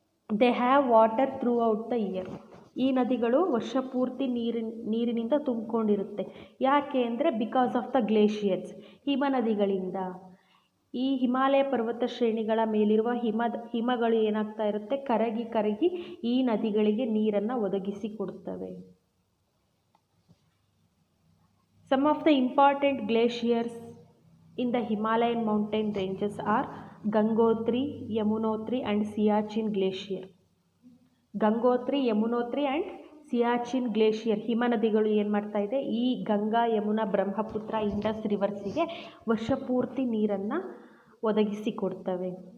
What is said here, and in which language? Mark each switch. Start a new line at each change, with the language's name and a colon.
English: They have water throughout the year.
Kannada: ಈ ನದಿಗಳು ವರ್ಷಪೂರ್ತಿ ನೀರಿನಿಂದ ತುಂಬಿಕೊಂಡಿರುತ್ತೆ. ಯಾಕೆ ಅಂದರೆ
English: because of the glaciers,
Kannada: ಹಿಮ ನದಿಗಳಿಂದ. ಈ ಹಿಮಾಲಯ ಪರ್ವತ ಶ್ರೇಣಿಗಳ ಮೇಲಿರುವ ಹಿಮಗಳು ಏನಾಗ್ತಾ ಇರುತ್ತೆ, ಕರಗಿ ಈ ನದಿಗಳಿಗೆ ನೀರನ್ನು ಒದಗಿಸಿಕೊಡುತ್ತವೆ.
English: Some of the important glaciers in the Himalayan mountain ranges are Gangotri, Yamunotri and Siachen glacier.
Kannada: Gangotri, Yamunotri and Siachen glacier ಹಿಮ ನದಿಗಳು ಏನು ಮಾಡ್ತಾ ಇದೆ, ಈ ಗಂಗಾ, ಯಮುನಾ, ಬ್ರಹ್ಮಪುತ್ರ, ಇಂಡಸ್ ರಿವರ್ಸಿಗೆ ವರ್ಷಪೂರ್ತಿ ನೀರನ್ನು ಒದಗಿಸಿಕೊಡ್ತವೆ.